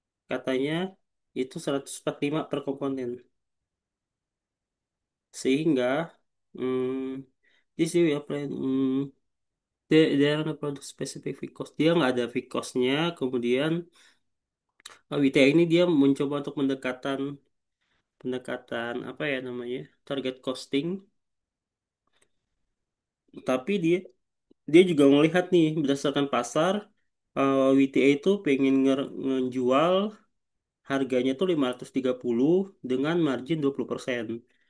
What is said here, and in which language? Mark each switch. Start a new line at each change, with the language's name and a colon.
Indonesian: Katanya itu 145 per komponen. Sehingga
English: this will apply, there are no product specific fixed cost.
Indonesian: Dia nggak ada fixed cost-nya. Kemudian WTA ini dia mencoba untuk pendekatan pendekatan apa ya namanya, target costing. Tapi dia juga melihat nih berdasarkan pasar, WTA itu pengen ngejual harganya tuh 530 dengan margin 20%.